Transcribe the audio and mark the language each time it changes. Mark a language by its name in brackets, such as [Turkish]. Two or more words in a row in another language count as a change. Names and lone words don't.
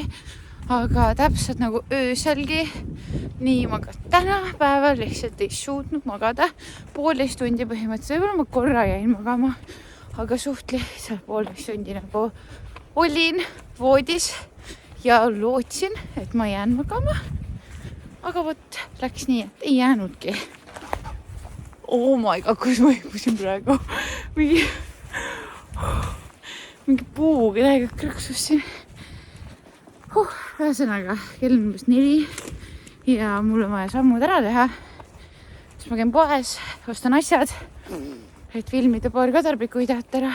[Estonian] Aga täpselt nagu ööselgi, nii ma ka täna päeval lihtsalt ei suutnud magada. 1,5 tundi põhimõtteliselt, võib-olla ma korra jäin magama, aga suht lihtsalt 1,5 tundi nagu olin voodis ja lootsin, et ma jään magama. Aga võt, läks nii, et ei jäänudki. [English] Oh my god, [Estonian] kus ma hüppusin praegu. Mingi puuga täiega krõksusin. Ühesõnaga, kell on 4 ja mul on vaja sammud ära teha. Siis ma käin poes, ostan asjad, et filmida paar kadarblikku videot ära.